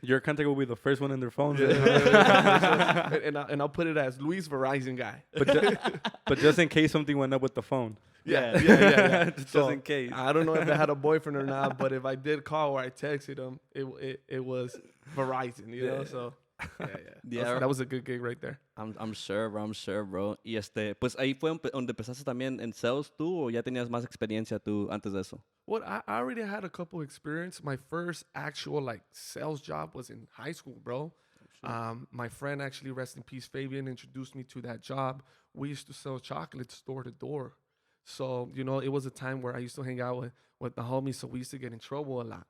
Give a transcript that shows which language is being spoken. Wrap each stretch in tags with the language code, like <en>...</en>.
<en>Your contact will be the first one in their phones. And I'll put it as Luis Verizon guy. But just in case something went up with the phone. Yeah. Just So, in case. I don't know if I had a boyfriend or not, but if I did call or I texted him, it was Verizon, Yeah. So Yeah. that was a good gig right there. I'm sure, bro.</en> <es>Y pues ahí fue donde empezaste también en sales tú, o ya tenías más experiencia tú antes de eso.</es> <en>Well, I already had a couple experience. My first actual sales job was in high school, bro. My friend, actually, rest in peace, Fabian, introduced me to that job. We used to sell chocolates door to door. So, it was a time where I used to hang out with the homies, so we used to get in trouble a lot.</en>